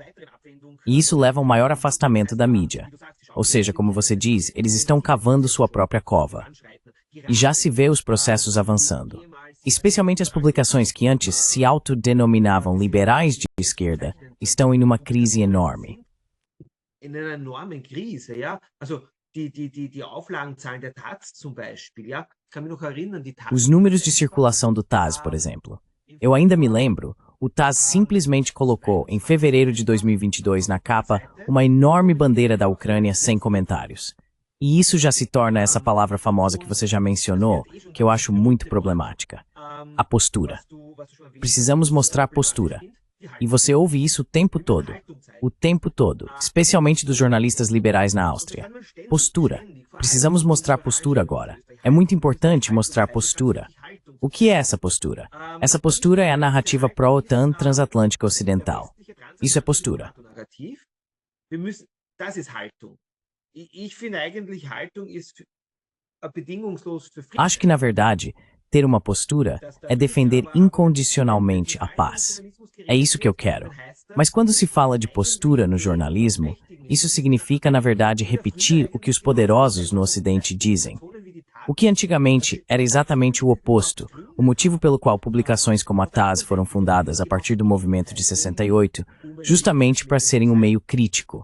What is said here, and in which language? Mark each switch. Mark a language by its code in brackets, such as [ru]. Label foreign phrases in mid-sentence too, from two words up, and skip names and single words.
[pt] E isso leva a um maior afastamento da mídia. Ou seja, como você diz, eles estão cavando sua própria cova. E já se vê os processos avançando. Especialmente as publicações que antes se autodenominavam liberais de esquerda, estão em uma crise enorme. [de] In einer enormen Krise, ja. Also die Auflagenzahlen der Taz zum Beispiel, ja. Ich kann mich noch erinnern, die Taz... [pt] Os números de circulação do Taz, por exemplo. Eu ainda me lembro, o Taz simplesmente colocou, em fevereiro de 2022, na capa, uma enorme bandeira da Ucrânia sem comentários. E isso já se torna essa palavra famosa que você já mencionou, que eu acho muito problemática. A postura. Precisamos mostrar postura. E você ouve isso o tempo todo, especialmente dos jornalistas liberais na Áustria. Postura. Precisamos mostrar postura agora. É muito importante mostrar postura. O que é essa postura? Essa postura é a narrativa pró-OTAN transatlântica ocidental. Isso é postura. [de] Das ist Haltung. Ich finde eigentlich, Haltung ist bedingungslos für Frieden. [pt] Acho que, na verdade, ter uma postura é defender incondicionalmente a paz. É isso que eu quero. Mas quando se fala de postura no jornalismo, isso significa, na verdade, repetir o que os poderosos no Ocidente dizem. O que antigamente era exatamente o oposto, o motivo pelo qual publicações como a TASS foram fundadas a partir do movimento de 68, justamente para serem um meio crítico.